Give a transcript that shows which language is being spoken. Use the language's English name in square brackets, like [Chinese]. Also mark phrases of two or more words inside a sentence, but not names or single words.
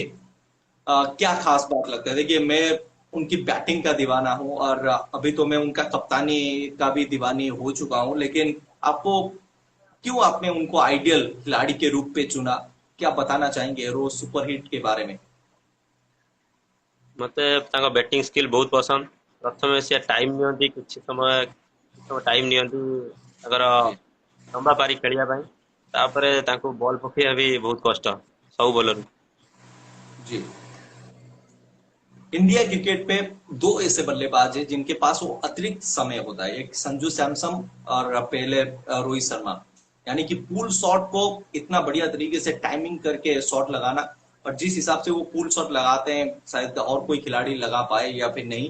[Hindi] क्या खास बात लगता है? देखिए, मैं उनकी बैटिंग का दीवाना हूं, और अभी तो मैं उनका कप्तानी का भी दीवानी हो चुका हूं, लेकिन आपको क्यों आपने उनको आइडियल खिलाड़ी के रूप पे चुना? क्या बताना चाहेंगे रोज सुपरहिट के बारे में? [Odia] ମତେ ତାଙ୍କ [English] batting skill [Odia] ବହୁତ ପସନ୍ଦ। ପ୍ରଥମେ ସେ ଟାଇମ୍ ନିଅନ୍ତି, କିଛି ସମୟ ଟାଇମ୍ ନିଅନ୍ତି ତାଙ୍କର [Hindi] जी। [Odia] ଲମ୍ବା ପାରି ଖେଳିବା ପାଇଁ। ତାପରେ ତାଙ୍କୁ ବଲ୍ ପକେଇବା ବି ବହୁତ କଷ୍ଟ ସବୁ ବୋଲରଙ୍କୁ। [Hindi] जी। इंडिया क्रिकेट पे दो ऐसे बल्लेबाज हैं जिनके पास वो अतिरिक्त समय होता है, एक संजू सैमसन और पहले रोहित शर्मा। यानी कि [English] pull shot [Hindi] को इतना बढ़िया तरीके से टाइमिंग करके शॉट लगाना, और जिस हिसाब से वो [English] pull shot [Hindi] लगाते हैं शायद और कोई खिलाड़ी लगा पाए या फिर नहीं।